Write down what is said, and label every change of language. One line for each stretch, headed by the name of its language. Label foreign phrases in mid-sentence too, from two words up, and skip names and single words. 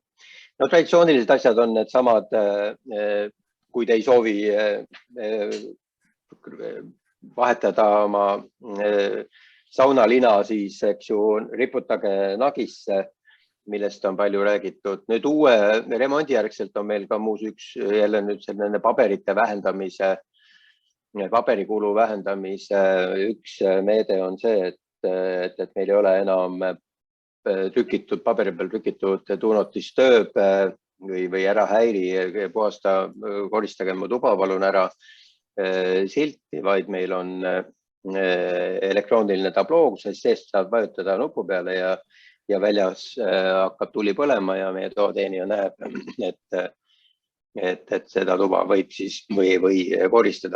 Estonian: Traditsioonilised asjad on need samad, kui te ei soovi vahetada oma saunalina, siis eks ju riputage nagisse, millest on palju räägitud. Nüüd uue remondijärgselt on meil ka muus jälle nüüd selline paberite vähendamise, paberikulu vähendamise üks meede on see, et meil ei ole enam trükitud, paberi peal trükitud
English: do not disturb
Estonian: või ära häiri, puhasta, koristage mu tuba, palun ära silti, vaid meil on elektrooniline tabloo, kus seest saab vajutada nupu peale ja väljas hakkab tuli põlema ja meie toateenija näeb, et seda tuba võib siis või koristada.